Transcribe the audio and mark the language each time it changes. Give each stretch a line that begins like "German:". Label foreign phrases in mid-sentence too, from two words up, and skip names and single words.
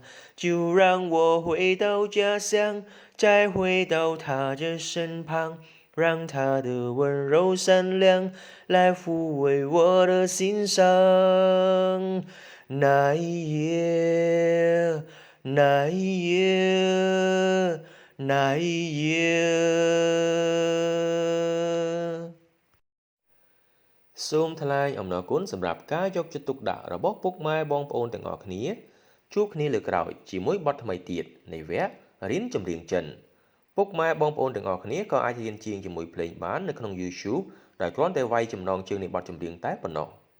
Chinese: 就让我回到家乡，再回到他的身旁，让他的温柔善良来抚慰我的心伤。那一夜，那一夜。那一夜
Khmer: សូមថ្លែងអំណរគុណសម្រាប់ការយកចិត្តទុកដាក់របស់ពុកម៉ែបងប្អូនទាំងអស់គ្នាជួបគ្នាលើកក្រោយជាមួយបទថ្មីទៀតនៃវគ្គរៀនចម្រៀងចិនពុកម៉ែបងប្អូនទាំងអស់គ្នាក៏អាចរៀនជាងជាមួយភ្លេងបាននៅក្នុង YouTube ដោយគ្រាន់តែវាយចំណងជើងនៃបទចម្រៀងតែប៉ុណ្ណោះ